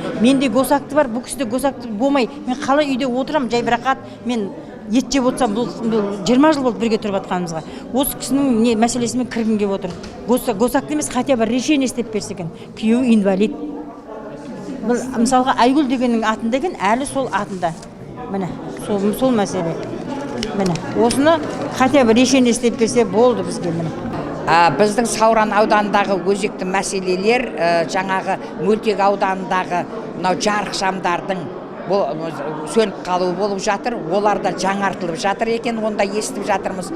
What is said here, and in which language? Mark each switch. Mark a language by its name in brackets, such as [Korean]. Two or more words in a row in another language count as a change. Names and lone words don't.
[Kazakh] Менде госакты бар, бұл кісіде госакты болмай. Мен қалай үйде отырам, жай бірақат, мен ет жеп отырсам, бұл 20 жыл болды бірге тұрып жатқанымызға. Осы кісінің мәселесімен кіргім келіп отыр. Госакты емес, хотя бір решение істеп берсе екен. Күйеу инвалид. Мысалға Айгүл дегеннің атында екен, әлі сол атында. Міне, сол мәселе. Міне, осыны [Russian] хотя бы решение [Kazakh] істеп берсе болды бізге міне. Біздің Сауран ауданындағы өзекті мәселелер жаңағы Мөлтек ауданындағы мынау жарық шамдардың сөніп қалуы болып жатыр. Олар да жаңартылып жатыр екен, онда естіп жатырмыз.